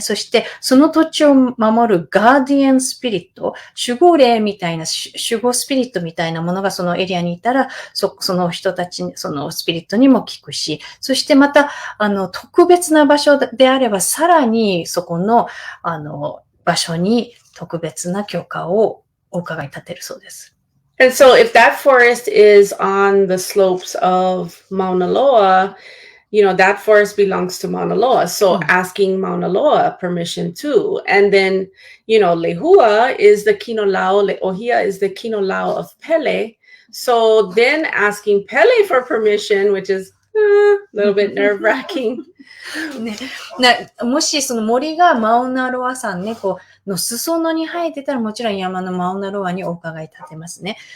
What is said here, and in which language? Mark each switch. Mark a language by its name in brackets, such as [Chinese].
[Japanese] そして、その土地を守るガーディアンスピリット、守護霊みたいな、守護スピリットみたいなものがそのエリアにいたら、その人たちに、そのスピリットにも聞くし、そしてまた、特別な場所であれば、さらにそこの、場所に特別な許可をお伺い立てるそうです。 [English] And so if that forest is on the slopes of Mauna Loa, that forest belongs to Mauna Loa. So asking Mauna Loa permission too. And then, Lehua is the Kinolao, Le'ohia is the Kinolao of Pele. So then asking Pele for permission, which is little bit nerve-wracking. [Japanese] ね、もしその森がマウナロア山ね、の裾野に生えてたらもちろん山のマウナロアにお伺い立てますね。